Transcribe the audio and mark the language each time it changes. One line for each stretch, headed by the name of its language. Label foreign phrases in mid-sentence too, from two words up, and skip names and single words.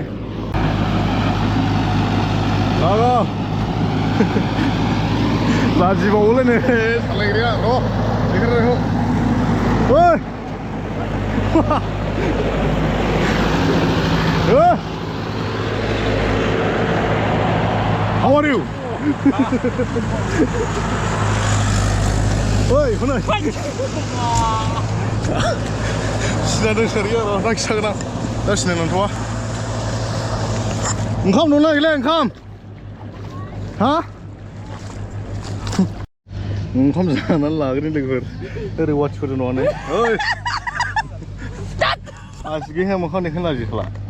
Bodo: लागा लाजिबावोलै नै सालायग्राया र' देखायनायखौ ओइ
English: How are you?
Bodo: Oi, hनै सिनायदों सोरिया र' दा खिथागोन आं दा सिनाय नंथ'आ ओंखाम दंना गैला ओंखाम हा ओंखाम जानानै लाग्रोनि लोगोफोर ओरै वाथिफोर नङानो ओइ आसिगैहाय मोखां देखायनो लाजि खाला